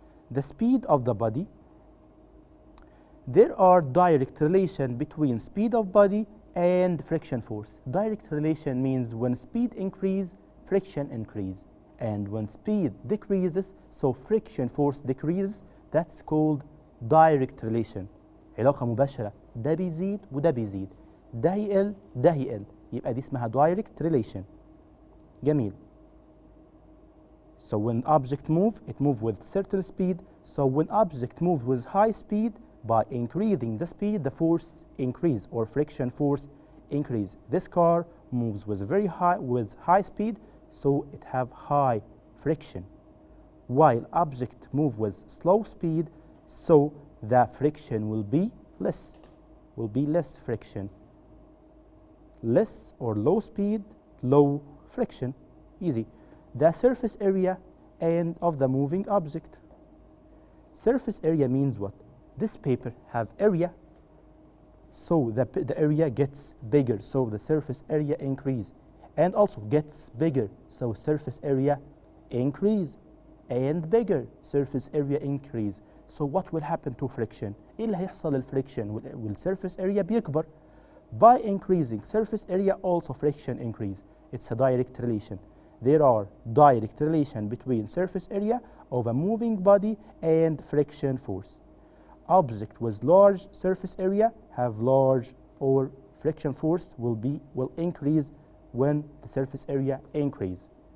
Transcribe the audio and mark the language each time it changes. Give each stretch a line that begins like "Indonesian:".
English: The speed of the body. There are direct relation between speed of body and friction force. Direct relation means when speed increase, friction increase. And when speed decreases, so friction force decreases. That's called direct relation.
Arabic: علاقة مباشرة, ده بيزيد وده بيزيد, ده يقل ده يقل, يبقى دي اسمها direct relation. جميل.
English: So when object move, it move with certain speed. So when object moves with high speed, by increasing the speed, the force increase or friction force increase. This car moves with high speed, so it have high friction. While object move with slow speed, so the friction will be less friction. Less or low speed, low friction. Easy. The surface area and of the moving object. Surface area means what? This paper have area, so the area gets bigger, so the surface area increase, and also gets bigger, so surface area increase, and bigger, surface area increase. So what will happen to friction?
Arabic: إيه اللي هيحصل للفريكشن؟ والsurface area بيكبر.
English: By increasing surface area, also friction increase. It's a direct relation. There are direct relation between surface area of a moving body and friction force. Object with large surface area have large or friction force will increase when the surface area increase.